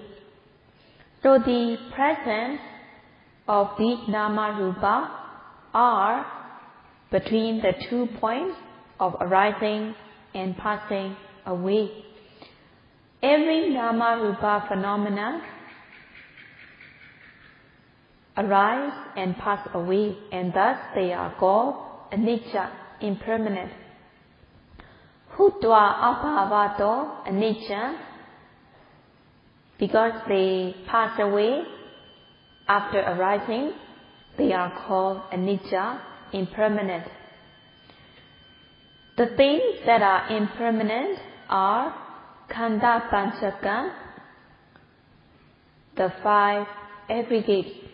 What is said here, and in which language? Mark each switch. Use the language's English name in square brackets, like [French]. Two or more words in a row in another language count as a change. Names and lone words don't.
[English] So the presence of these [Pali] Nama Rupa [English] are between the 2 points of arising and passing away. Every [Pali] Nama Rupa [English] phenomena arise and pass away, and thus they are called anicca, impermanent. [Pali] Hutva abhavato anicca, [English] because they pass away after arising, they are called anicca, impermanent. The things that are impermanent are [Pali] Khanda Panchaka, [English] the 5 aggregates.